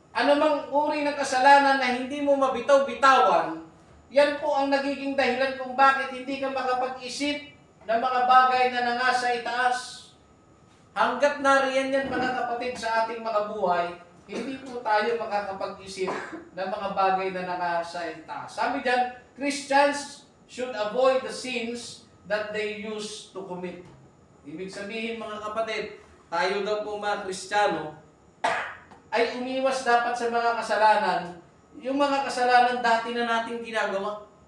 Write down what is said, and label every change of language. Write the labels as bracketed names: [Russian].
[Filipino] Anumang uri ng kasalanan na hindi mo mabitaw-bitawan, yan po ang nagiging dahilan kung bakit hindi ka makapag-isip ng mga bagay na nangasa itaas. Hanggat nariyan yan mga kapatid sa ating mga buhay, hindi po tayo makakapag-isip ng mga bagay na nangasa itaas. Sabi dyan, [English] Christians should avoid the sins that they used to commit. [Filipino] Ibig sabihin mga kapatid, tayo daw po mga Kristiyano ay umiwas dapat sa mga kasalanan, yung mga kasalanan dati na natin ginagawa.